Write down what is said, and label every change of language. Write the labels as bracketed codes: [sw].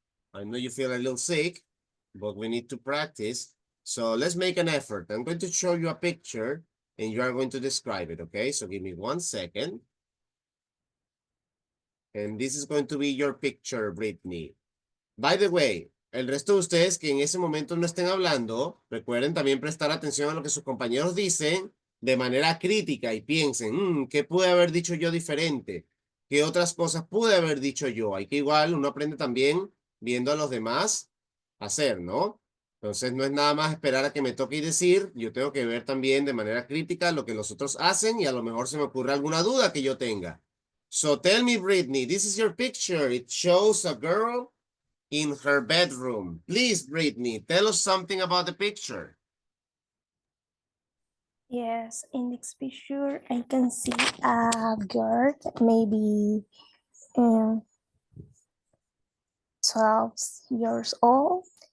[en] I know you feel a little sick, but we need to practice. So let's make an effort. I'm going to show you a picture and you are going to describe it, okay? So give me 1 second. And this is going to be your picture, Brittany. By the way, [es] el resto de ustedes que en ese momento no estén hablando, recuerden también prestar atención a lo que sus compañeros dicen de manera crítica y piensen, ¿qué pude haber dicho yo diferente? ¿Qué otras cosas pude haber dicho yo? Hay que igual uno aprende también viendo a los demás hacer, ¿no? Entonces no es nada más esperar a que me toque y decir, yo tengo que ver también de manera crítica lo que los otros hacen y a lo mejor se me ocurre alguna duda que yo tenga. [en] So tell me, Brittany, this is your picture. It shows a girl in her bedroom. Please, Brittany, tell us something about the picture. Yes, in this picture, I can see a girl, maybe um, 12 years old.